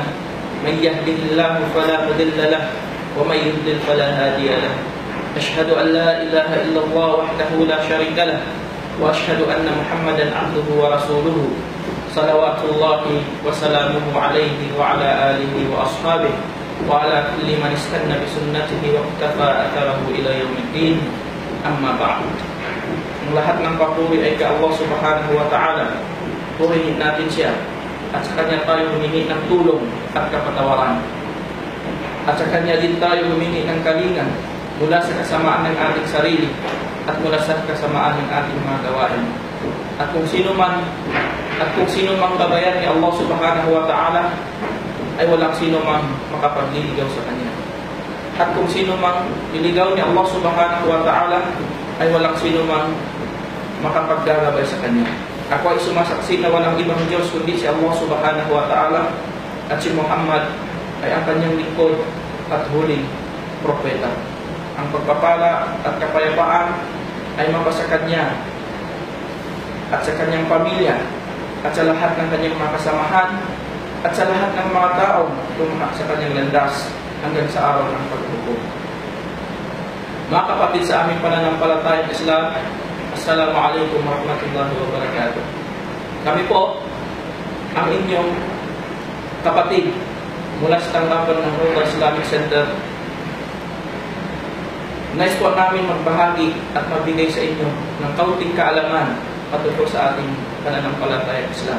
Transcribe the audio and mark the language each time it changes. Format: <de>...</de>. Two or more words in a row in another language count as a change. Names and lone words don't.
<ar>من يهده الله فلا مضل له ومن يضلل فلا هادي له أشهد أن لا إله إلا الله وحده لا شريك له وأشهد أن محمدا عبده ورسوله صلوات الله وسلامه عليه وعلى آله وأصحابه وعلى كل من استنى بسنته واقتفى أثره إلى يوم الدين أما بعد.</ar> <tl>Ang lahat ng papuri ay kay Allah</tl> <ar>سبحانه وتعالى.</ar> <tl>Purihin natin siya at sa Kanya tayo humingi ng tulong at kapatawaran. At sa Kanya din tayo humingi ng kalingan mula sa kasamaan ng ating sarili at mula sa kasamaan ng ating mga gawain. At kung sino mang gabayan ni Allah</tl> <ar>سبحانه وتعالى</ar> <tl>ay walang sino mang makapagliligaw sa Kanya. At kung sino mang niligaw ni Allah</tl> <ar>سبحانه وتعالى</ar> <tl>ay walang sino mang makapagdarabay sa Kanya. Ako ay sumasaksi na walang ibang Diyos kundi si Allah</tl> <ar>سبحانه وتعالى</ar> <tl>at si Muhammad ay ang Kanyang lingkod at huling propeta. Ang pagpapala at kapayapaan ay mapasa Kanya at sa Kanyang pamilya at sa lahat ng Kanyang mga kasamahan at sa lahat ng mga taong tumaha sa Kanyang landas hanggang sa araw ng paghukom. Mga kapatid sa aming pananampalatayang Islam,</tl> <ar>السلام عليكم ورحمة الله وبركاته.</ar> <tl>Kami po ang inyong kapatid mula sa tanggapan ng Roda Islamic Center. Nais po namin magbahagi at magbigay sa inyo ng kaunting kaalaman patungkol sa ating pananampalatayang Islam.</tl>